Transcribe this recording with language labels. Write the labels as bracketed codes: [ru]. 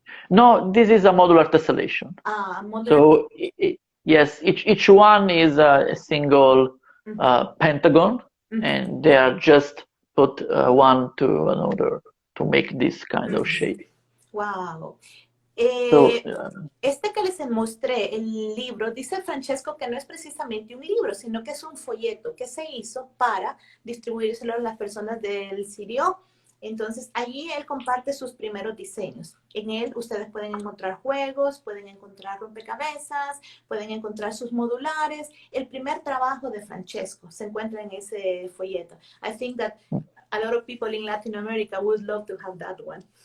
[en] No, this is a modular tessellation. Modular. So, yes, each one is a single pentagon, and they are just put one to another to make this kind of shape. Wow. [es] Este que les mostré, el libro, dice Francesco que no es precisamente un libro, sino que es un folleto que se hizo para distribuírselo a las personas del CDO. Entonces, allí él comparte sus primeros diseños. En él ustedes pueden encontrar juegos, pueden encontrar rompecabezas, pueden encontrar sus modulares. El primer trabajo de Francesco se encuentra en ese folleto. [en] I think that a lot of people in Latin America would love to have that one.